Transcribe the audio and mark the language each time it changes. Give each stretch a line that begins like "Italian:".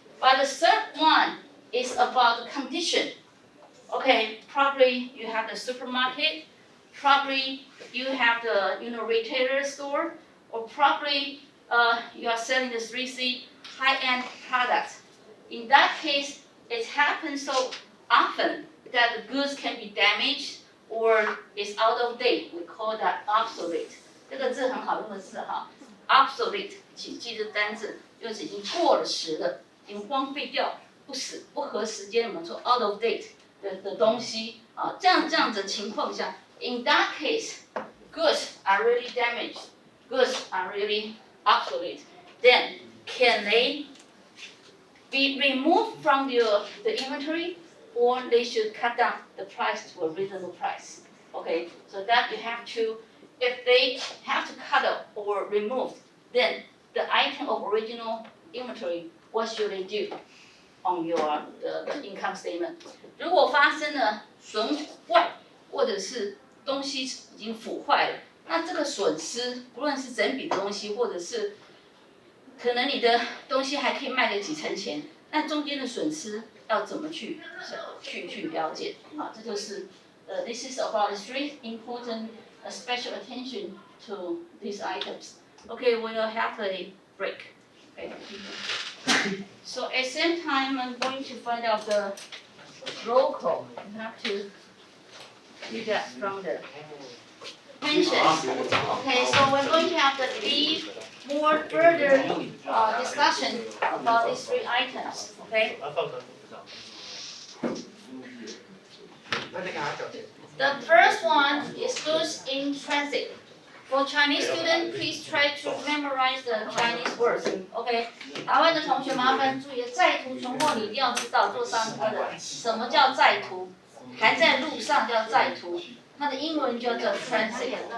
English: But the third one is about the condition. Okay, probably you have the supermarket, probably you have the retailer store, or probably you are selling the 3C high-end products. In that case, it happens so often that the goods can be damaged or is out of date, we call that obsolete。
Chinese: 这个字很好用的字哈 ，obsolete， 请记这单字，就是已经过了时了，已经荒废掉，不合时间，我们说
English: out of date
Chinese: 的东西啊，这样子情况下 ，
English: in that case, goods are really damaged, goods are really obsolete. Then can they be removed from the inventory, or they should cut down the price to a reasonable price? Okay, so that you have to, if they have to cut up or remove, then the item of original inventory, what should they do on your the income statement?
Chinese: 如果发生了损坏，或者是东西已经腐坏了，那这个损失，不论是整笔的东西，或者是可能你的东西还可以卖个几成钱，那中间的损失要怎么去了解？啊，这就是
English: this is about three important special attention to these items. Okay, we'll have a break. Okay. So at the same time, I'm going to find out the roll call. You have to do that from the pensions. Okay, so we're going to have the deep, more further discussion about these three items. Okay.
Chinese: 放成不知道。那再给他讲解。
English: The first one is goods in transit. For Chinese students, please try to memorize the Chinese words.
Chinese: OK， 台湾的同学麻烦注意，在途存货你一定要知道，做商科的什么叫在途，还在路上叫在途，它的英文就叫 transit。